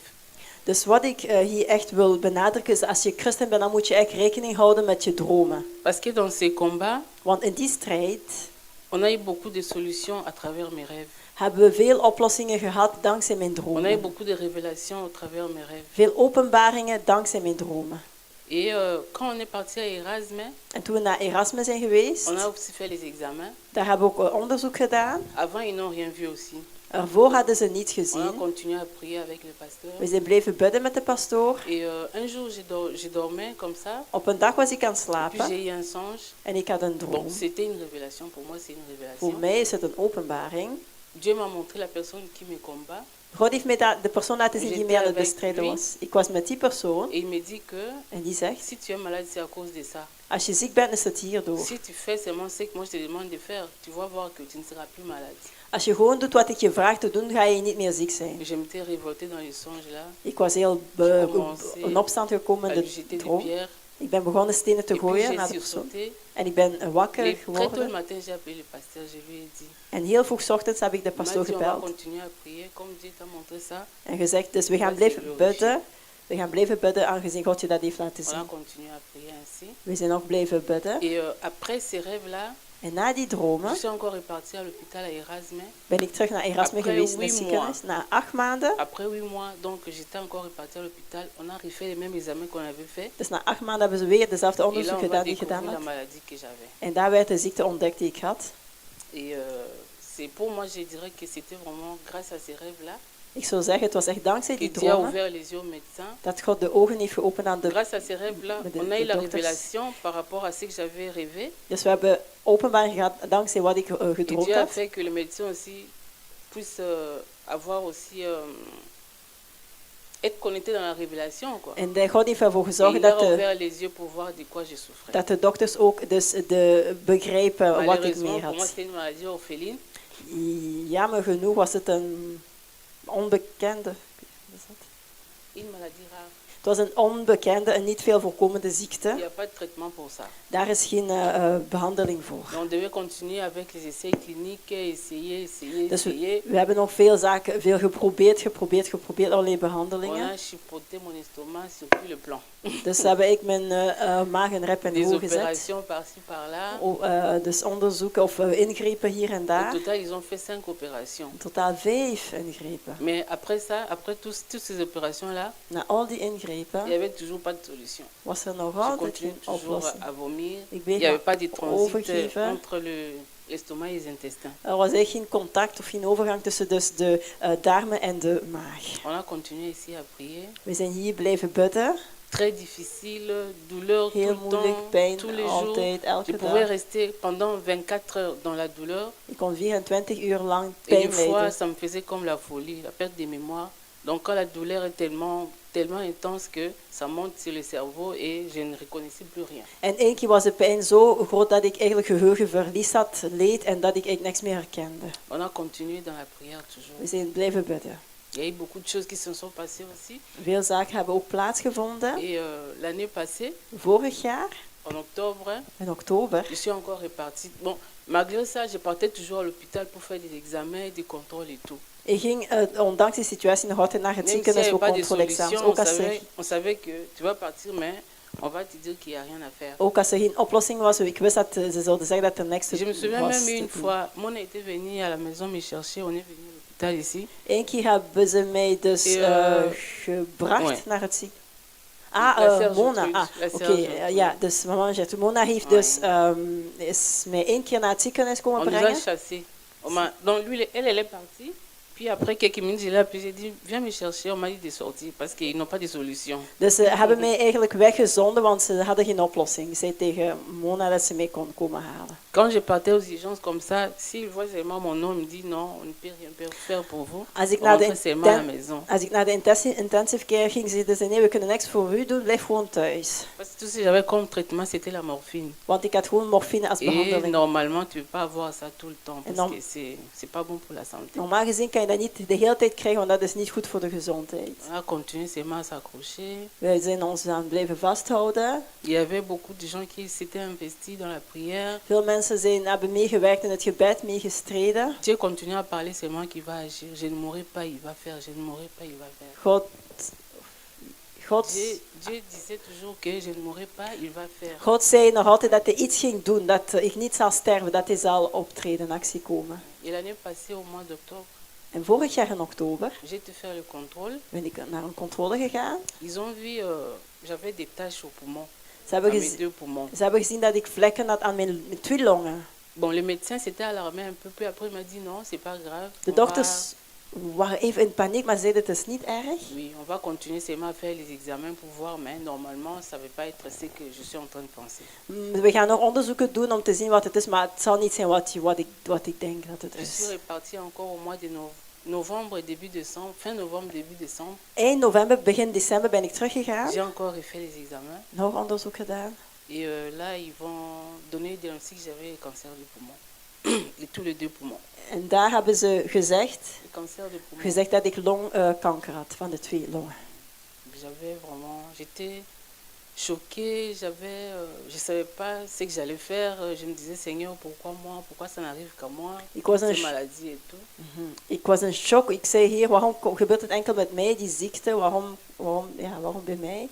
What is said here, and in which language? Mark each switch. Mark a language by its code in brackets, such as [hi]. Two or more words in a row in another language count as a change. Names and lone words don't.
[nl] Dus wat ik hier echt wil benadrukken is, als je christen bent, dan moet je echt rekening houden met je dromen. [fr] Parce que dans ces combats, [nl] Want in die strijd [fr] on a eu beaucoup de solutions à travers mes rêves. [nl] hebben we veel oplossingen gehad dankzij mijn [fr] On a eu [nl] dromen. [fr] beaucoup de révélations à travers mes rêves. [nl] Veel openbaringen dankzij mijn dromen. [fr] Et quand on est parti à Erasme, [nl] En toen we naar Erasmus zijn geweest, [fr] on a aussi fait les examens. [nl] daar hebben we ook onderzoek gedaan. [fr] Avant, ils n'ont rien vu aussi. [nl] Ervoor hadden ze niet [fr] On a [nl] gezien. [fr] continué à prier avec le pasteur. [nl] We zijn blijven bidden met de pastoor. [fr] Et un jour, je dormais comme ça. [nl] Op een dag was ik aan het [fr] Puis [nl] slapen [fr] j'ai eu un songe. [nl] en ik had een [fr] Bon, [nl] droom. [fr] c'était une révélation. Pour moi, c'est une [nl] Voor [fr] révélation. [nl] mij is het een openbaring. [fr] Dieu m'a montré la personne qui me combat. [nl] God heeft mij de persoon laten zien die mij aan het bestrijden was. Ik was met die persoon [fr] Et il me dit que [nl] en die zegt, [fr] si tu es malade, c'est à cause de ça. [nl] als je ziek bent is het hierdoor. [fr] Si tu fais seulement ce que moi je te demande de faire, tu vas voir que tu ne seras plus malade. [nl] Als je gewoon doet wat ik je vraag te doen, ga je niet meer ziek zijn. [fr] Je m'étais révoltée dans les songes là. [nl] Ik was heel in opstand gekomen [fr] À [nl] in [fr] lui [nl] de [fr] jeter des [nl] droom. [fr] pierres. [nl] Ik ben begonnen stenen te [fr] Et puis [nl] gooien [fr] j'ai [nl] naar de persoon. [fr] sursauté. [nl] En ik ben wakker [fr] Et très tôt le [nl] geworden. [fr] matin, j'ai appelé le pasteur, je lui ai dit. [nl] En heel vroeg ochtends heb ik de [fr] Il m'a [nl] pastoor [fr] dit, on va [nl] gebeld. [fr] continuer à prier, comme Dieu t'a montré ça. [nl] En gezegd, dus we gaan blijven bidden. We gaan blijven bidden aangezien God je dat heeft laten [fr] On a [nl] zien. [fr] continué à prier ainsi. [nl] We zijn nog blijven bidden. [fr] Et après ces rêves-là, [nl] En na die [fr] je [nl] dromen [fr] suis encore repartie à l'hôpital à Erasme. [nl] ben ik terug naar Erasme [fr] Après [nl] geweest in 8 het ziekenhuis. Na 8 maanden. [fr] Après 8 mois, donc j'étais encore repartie à l'hôpital. On a refait les mêmes examens qu'on avait fait. [nl] Dus na 8 maanden hebben ze weer dezelfde [fr] Et là, [nl] onderzoek [fr] on va [nl] gedaan die ik [fr] découvrir [nl] gedaan [fr] la [nl] had. [fr] maladie que j'avais. [nl] En daar werd de ziekte ontdekt die ik had. [fr] Et c'est pour moi, je dirais que c'était vraiment grâce à ces rêves-là [nl] Ik zou zeggen, het was echt dankzij [fr] que [nl] die [fr] Dieu a [nl] dromen [fr] ouvert les yeux aux médecins. [nl] dat God de ogen heeft geopend aan de... [fr] Grâce à ces rêves-là, [nl] de [fr] on a eu la [nl] dokters. [fr] révélation par rapport à ce que j'avais rêvé. [nl] Dus we hebben openbaar gehad dankzij wat ik [fr] Et [nl] gedroomd [fr] Dieu a [nl] had. [fr] fait que les médecins aussi puissent avoir aussi être connectés dans la révélation, quoi. [nl] En God heeft ervoor [fr] Et [nl] gezorgd [fr] il a [nl] dat de, [fr] ouvert les yeux pour voir de quoi je souffrais. [nl] dat de dokters ook dus begrepen wat ik [fr] Malheureusement, [nl] mee [fr] pour moi, [nl] had. [fr] c'était une maladie orpheline. [nl] Jammer genoeg was het een onbekende... wat is dat? [fr] Une maladie rare. [nl] Het was een onbekende en niet veel voorkomende ziekte. [fr] Il n'y a pas de traitement pour ça. [nl] Daar is geen behandeling voor. [fr] Donc, on devait continuer avec les essais cliniques, essayer. [nl] Dus we hebben nog veel zaken, veel geprobeerd, allerlei [fr] On [nl] behandelingen. [fr] a chipoté mon estomac sur tout le plan. [nl] Dus heb ik mijn maag en rep en [fr] Des [nl] hoog gezet. [fr] opérations par-ci, par-là. [nl] Dus onderzoeken of ingrepen hier en [fr] Au [nl] daar. [fr] total, ils ont fait 5 opérations. [nl] In totaal 5 ingrepen. [fr] Mais après ça, après toutes ces opérations-là, [nl] Na al die [fr] il n'y [nl] ingrepen [fr] avait toujours pas de solution. [nl] was er nog [fr] Je [nl] altijd [fr] continue [nl] geen [fr] toujours [nl] oplossing. [fr] à vomir. [nl] Ik [fr] Il [nl] bleef [fr] n'y avait [nl] maar [fr] pas de transit [nl] overgeven. [fr] entre l'estomac et les intestins. [nl] Er was eigenlijk geen contact of geen overgang tussen dus de darmen en de maag. [fr] On a continué ici à prier. [nl] We zijn hier blijven bidden. [fr] Très difficile, douleur [nl] Heel [fr] tout le [nl] moeilijk, [fr] temps, [nl] pijn [fr] tous les jours. [nl] altijd, [fr] Je [nl] elke [fr] pouvais [nl] dag. [fr] rester pendant 24 heures dans la douleur. [nl] Ik kon 24 uur lang [fr] Et [nl] pijn [fr] des fois, [nl] lijden. [fr] ça me faisait comme la folie, la perte de mémoire. Donc quand la douleur est tellement intense que ça monte sur le cerveau et je ne reconnaissais plus rien. [nl] En één keer was de pijn zo groot dat ik eigenlijk geheugenverlies had, leed en dat ik eigenlijk niks meer herkende. [fr] On a continué dans la prière toujours. [nl] We zijn blijven bidden. [fr] Il y a eu beaucoup de choses qui se sont passées aussi. [nl] Veel zaken hebben ook plaatsgevonden. [fr] Et l'année passée, [nl] Vorig jaar, [fr] en octobre, [nl] in oktober, [fr] je suis encore repartie. Bon, malgré ça, je partais toujours à l'hôpital pour faire des examens, des contrôles et tout. [nl] ik ging ondanks die situatie nog altijd naar het [fr] Même s'il n'y [nl] ziekenhuis [fr] avait [nl] voor [fr] pas de [nl] controle-examens. [fr] solution, on savait que tu vas partir, mais on va te dire qu'il n'y a rien à faire. [nl] Ook als er geen oplossing was, ik wist dat ze zouden zeggen dat er niks [fr] Je me souviens [nl] was. [fr] même une [nl] te doen. [fr] fois, mon était venu à la maison me chercher, on est venu à l'hôpital ici. [nl] Eén keer hebben ze mij dus gebracht [fr] ouais. [nl] naar het ziekenhuis. [fr] La Serre Mona. Gertrude, la [nl] Oké. [fr] Serre Gertrude. [nl] Ja, dus mama Gertrude. Mona heeft [fr] Ouais. [nl] dus, is mij één keer naar het ziekenhuis komen [fr] On nous a [nl] brengen. [fr] chassés. Donc lui, elle est partie. Puis après quelques minutes, je l'ai appelé, j'ai dit, viens me chercher. On m'a dit de sortir parce qu'ils n'ont pas de solution. [nl] Dus ze hebben mij eigenlijk weggezonden, want ze hadden geen oplossing. Ze zei tegen Mona dat ze mij kon komen halen. [fr] Quand je partais aux urgences comme ça, s'il voit seulement mon nom, il me dit non, on ne peut rien faire pour vous. [nl] Als ik [fr] On [nl] naar de, [fr] rentre seulement à la maison. [nl] als ik naar de [en] intensive care [nl] ging, zeiden ze nee, we kunnen niks voor u doen, blijf gewoon thuis. [fr] Parce que tout ce que j'avais comme traitement, c'était la morphine. [nl] Want ik had gewoon morfine als [fr] Et [nl] behandeling. [fr] normalement, tu ne peux pas avoir ça tout le temps parce non. que c'est pas bon pour la santé. [nl] Normaal gezien kan je dat niet de hele tijd krijgen, want dat is niet goed voor de gezondheid. [fr] On a continué seulement à s'accrocher. [nl] Wij zijn ons aan blijven vasthouden. [fr] Il y avait beaucoup de gens qui s'étaient investis dans la prière. [nl] Veel mensen hebben meegewerkt in het gebed, meegestreden. [fr] Dieu continue à parler, c'est moi qui va agir. Je ne mourrai pas, il va faire. Je ne mourrai pas, il va faire. [nl] God [fr] Dieu disait toujours que je ne mourrai pas, il va faire. [nl] God zei nog altijd dat hij iets ging doen, dat ik niet zal sterven, dat hij zal optreden, in actie komen. [fr] Et l'année passée, au mois d'octobre, [nl] En vorig jaar in oktober [fr] j'ai été faire le contrôle. [nl] ben ik naar een controle gegaan. [fr] Ils ont vu, j'avais des taches au poumon, [nl] Ze hebben, [fr] à mes 2 poumons. [nl] ze hebben gezien dat ik vlekken had aan mijn 2 longen. [fr] Bon, le médecin s'était alarmé un peu, puis après il m'a dit non, c'est pas grave. [nl] De [fr] On [nl] dokters waren even in paniek, maar zeiden het is niet erg. [fr] Oui, on va continuer seulement à faire les examens pour voir, mais normalement, ça ne veut pas être ce que je suis en train de penser. [nl] We gaan nog onderzoeken doen om te zien wat het is, maar het zal niet zijn wat ik denk dat het [fr] Je suis [nl] is. [fr] repartie encore au mois de novembre et début décembre, fin novembre, début décembre, [nl] Eind november, begin december ben ik teruggegaan. [fr] j'ai encore refait les examens. [nl] Nog onderzoek gedaan. [fr] Et là, ils vont donner le diagnostic que j'avais le cancer du poumon. Tous les deux poumons. [nl] En daar hebben ze gezegd, [fr] Le cancer du poumon. [nl] dat ik longkanker had van de 2 longen. [fr] J'avais vraiment, j'étais choquée, je ne savais pas ce que j'allais faire. Je me disais, Seigneur, pourquoi moi? Pourquoi ça n'arrive qu'à moi? [nl] Ik was [fr] Ces [nl] een [fr] maladies et tout. [nl] Ik was in shock. Ik zei, Heer, waarom gebeurt het enkel met mij, die ziekte? Waarom bij mij?